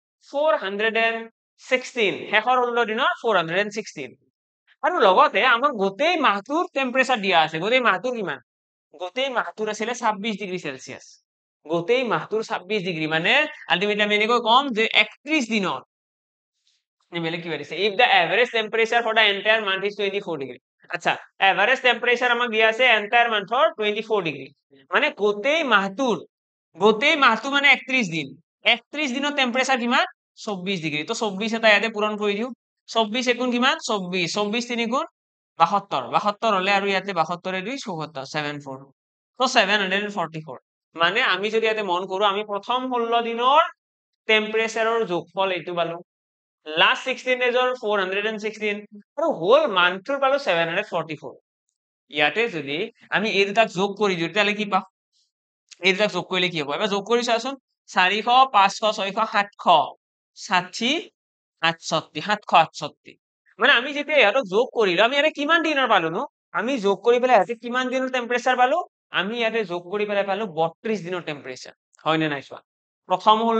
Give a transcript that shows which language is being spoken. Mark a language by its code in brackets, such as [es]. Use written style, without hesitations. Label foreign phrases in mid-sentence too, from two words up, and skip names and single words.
[as] 416 শেষৰ 16 দিনৰ 416 আৰু লগতে আমাক গোটেই মাহটোৰ টেম্পারেচাৰ দিয়া আছে গোটেই মাহটোৰ কিমান গোটেই মাহটোৰ আছিল 26 [en] degree Celsius [as] গোটেই মাহটোৰ 26 ডিগ্ৰী মানে আলটিমেটলি আমি এনেকৈ কম যে 31 দিনত [en] if the average temperature for the entire month is 24 degree [as] আচ্ছা [en] average temperature [as] আমাক দিয়া আছে [en] entire month [as] 24 ডিগ্ৰী মানে গোটেই মাহটো মানে 31 দিন 31 দিনৰ টেম্পারেচার কিমান 24 ডিগ্ৰী তো 24 এটা ইয়াতে পূৰণ কৰি দিও 24 গুণ কিমান 24 24 3 গুণ 72 72 হলে আৰু ইয়াতে 72 এ 2 74 74 তো 744 মানে আমি যদি ইয়াতে মন কৰো আমি প্ৰথম 16 দিনৰ টেম্পারেচাৰৰ যোগফল এইটো পালো [en] last 16 days or 416 [as] আৰু [en] whole month [as] ৰ পালো 744 ইয়াতে যদি আমি এই দুটাক যোগ কৰি দিও তেতিয়ালে কি পাম এই দুটাক যোগ কৰিলে কি হ'ব এবাৰ যোগ কৰি চাচোন 400 500 600 700 60 68 768 মানে আমি যেতিয়া ইয়াতক যোগ কৰিলো আমি ইয়াতে কিমান দিনৰ পালো নো আমি যোগ কৰি পেলাই ইয়াতে কিমান দিনৰ টেম্পারেচাৰ পালো আমি ইয়াতে যোগ কৰি পেলাই পালো 32 দিনৰ টেম্পারেচাৰ হয় নে নাই চোৱা প্ৰথম